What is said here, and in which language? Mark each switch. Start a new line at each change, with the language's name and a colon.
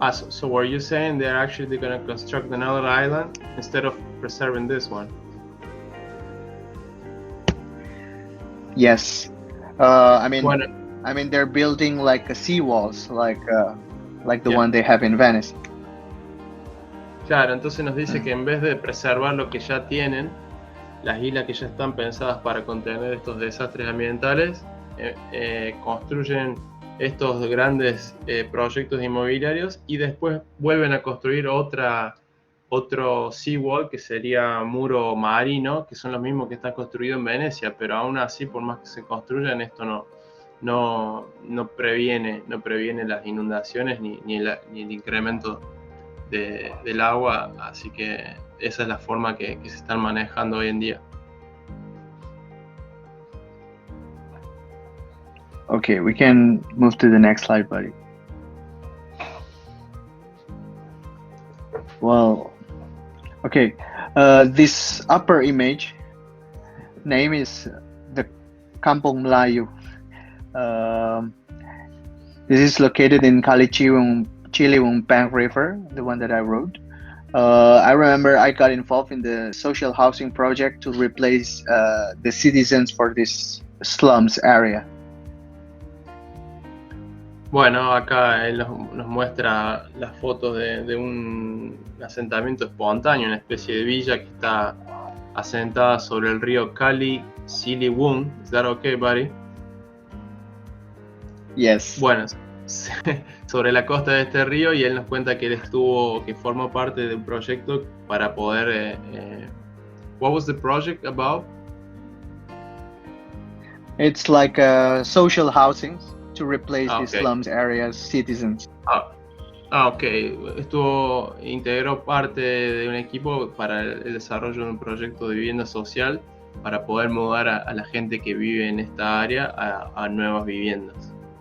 English: So were you saying they're actually going to construct another island instead of preserving this one? Yes, I mean they're building like a seawalls, like the one they have in Venice.
Spanish: Claro, entonces nos dice que en vez de preservar lo que ya tienen, las islas que ya están pensadas para contener estos desastres ambientales, construyen estos grandes proyectos inmobiliarios y después vuelven a construir otro seawall, que sería muro marino, que son los mismos que están construidos en Venecia, pero aún así, por más que se construyan, esto no previene las inundaciones ni el incremento del agua, así que esa es la forma que se están manejando hoy en día.
English: Okay, we can move to the next slide, buddy. Well, okay, this upper image name is the Kampung Melayu. This is located in Kali Ciliwung Bank River, the one that I wrote. I remember I got involved in the social housing project to replace the citizens for this slums area.
Spanish: Bueno, acá él nos muestra las fotos de un asentamiento espontáneo, una especie de villa que está asentada sobre el río Kali Ciliwung.
English: Is that okay, buddy? Yes.
Spanish: Bueno, sobre la costa de este río, y él nos cuenta que él que formó parte de un proyecto para poder...
English: what was the project about? It's like social housing to replace the slums areas citizens. Ok.
Spanish: Integró parte de un equipo para el desarrollo de un proyecto de vivienda social para poder mudar a la gente que vive en esta área a nuevas viviendas.